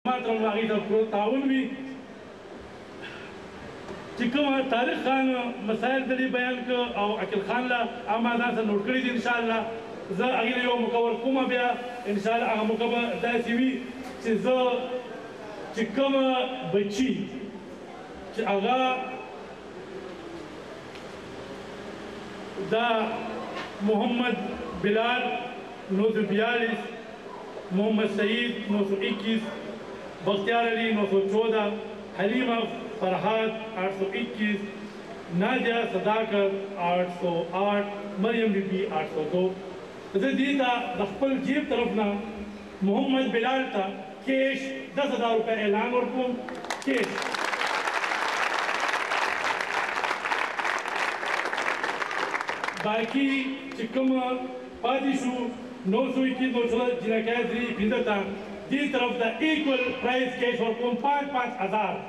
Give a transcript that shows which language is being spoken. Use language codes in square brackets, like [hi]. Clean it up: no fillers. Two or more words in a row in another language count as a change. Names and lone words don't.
[ps] طرف هغې ته پوره تعاون وي چې کومه طارق خان مسایل دلې بیان کړه او عقیل خان له هغه ما ځان سره نوټ کړي دي [ar] انشاءالله [ps] زه هغې له یو موقع ورکومه بیا [ar] انشاءالله [ps] هغه موقع به داسې وي چې زه چې کومه بچي چې هغه دا محمد بلال 942 محمد سعید 921 بختیار علی 914 حلیمہ فرحات 821 نادیہ صداقت 808 مریم بی بی 802 زه دې ته د خپل جیب طرف نه محمد بلال ته کیش 10,000 روپۍ اعلان ورکوم کیش باقي چې کوم پاتې شو 921 914 جنکۍ درې پنځه ته دې طرف ته [en] equal prize [ps] کیش ورکوم 5,000